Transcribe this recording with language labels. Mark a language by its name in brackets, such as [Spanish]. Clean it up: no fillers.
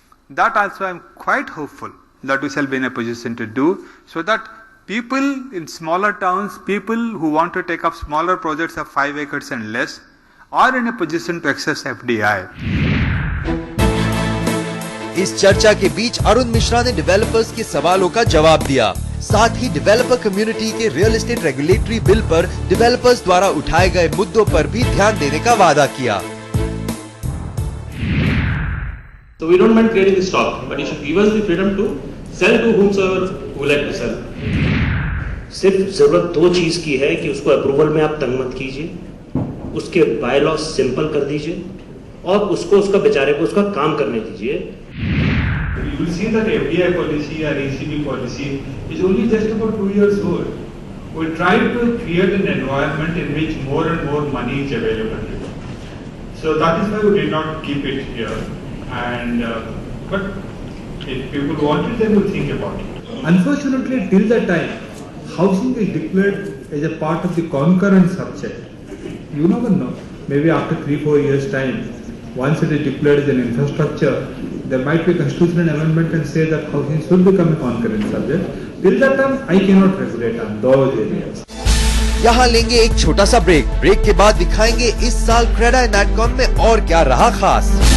[English] That also I am quite hopeful that we shall be in a position to do, so that people in smaller towns, people who want to take up smaller projects of 5 acres and less, are in a position to access FDI. [Hindi] इस चर्चा के बीच अरुण मिश्रा ने developers के सवालों का जवाब दिया। साथ ही डेवलपर कम्युनिटी के रियल एस्टेट रेगुलेटरी बिल पर डेवलपर्स द्वारा उठाए गए मुद्दों पर भी ध्यान देने का वादा किया। [English] So we don't mind creating the stock, but you should give us the freedom to sell to whomsoever we like to sell. [Hindi] सिर्फ जरूरत 2 चीज की है कि उसको अप्रूवल में आप तंग मत कीजिए, उसके बाय लॉ सिंपल कर दीजिए और उसको उसका बेचारे को उसका काम करने दीजिए। [English] You will see that FDI policy or ECB policy is only just about 2 years old. We try to create an environment in which more and more money is available. So that is why we did not keep it here. And but if people want it, then we'll think about it. Unfortunately, till that time, housing is declared as a part of the concurrent subject. You never know. Maybe after 3-4 years' time, once it is declared as an infrastructure, there might be a constitutional amendment and say that housing should become a concurrent subject. Till that time, I cannot regulate on those areas. [Hindi] यहाँ लेंगे एक छोटा सा break के बाद दिखाएंगे इस साल क्रेडा नेटकॉन में और क्या रहा खास।